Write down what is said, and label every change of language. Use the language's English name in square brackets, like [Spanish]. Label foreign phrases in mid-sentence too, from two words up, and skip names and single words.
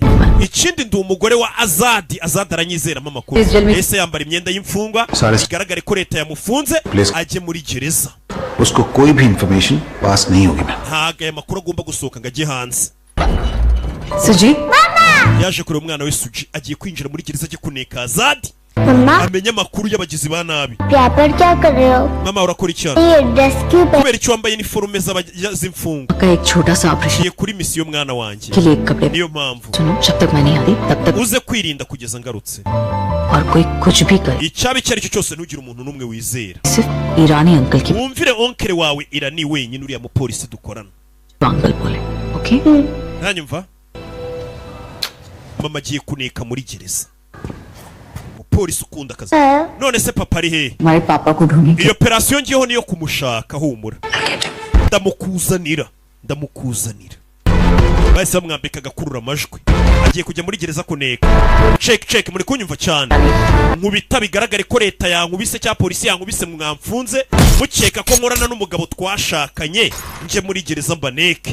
[Kinyarwanda] ikindi ndi umugore wa Azadi aranyizeramo amakuru. ese yambara imyenda y'imfungwa bigaragare ko leta yamufunze ajye muri gereza. [Hindi] उसको कोई भी इंफॉर्मेशन पास नहीं होगी मैम. [Kinyarwanda] ntabwo aya makuru agomba gusohoka ngo ajye hanze. [Hindi] सुजी [Kinyarwanda] yaje kureba umwana we Suji agiye kwinjira muri gereza ajye kuneka Azadi amenye amakuru y'abagizi ba nabi. [Hindi] यहाँ पर क्या कर रहे हो? [Kinyarwanda] mama urakora iki hano? [Hindi] ये ड्रेस क्यों पहन? [Kinyarwanda] kubera icyo wambaye iniforume z'imfungwa. [Hindi] का एक छोटा सा ऑपरेशन [Kinyarwanda] ngiye kuri misiyo mwana wanjye [Hindi] के लिए एक कपड़े [Kinyarwanda] niyo mpamvu [Hindi] सुनो जब तक मैं नहीं आती तब तक [Kinyarwanda] uze kwirinda kugeza ngarutse. [Hindi] और कोई कुछ भी करे [Kinyarwanda] icyaba icyo ari cyo cyose ntugire umuntu n'umwe wizera. [Hindi] सिर्फ ईरानी अंकल की [Kinyarwanda] wumvire onkere wawe Irani wenyine uriya mupolisi dukorana. [Hindi] अंकल बोले ओके. [Kinyarwanda] ntanyumva mama agiye kuneka muri gereza. umupolisi ukunda akazi. none se papa ari hehe? [Hindi] हमारे पापा को ढूंढेंगे. [Kinyarwanda] iyo operasiyo ngiyeho niyo kumushaka humura. ndamukuzanira bahise bamwambika agakurura amajwi agiye kujya muri gereza kuneka. cek muri kunyumva cyane nkubita bigaragare ko leta yankubise cyangwa polisi yankubise mwamfunze mukeka ko nkorana n'umugabo twashakanye nje muri gereza mbaneke.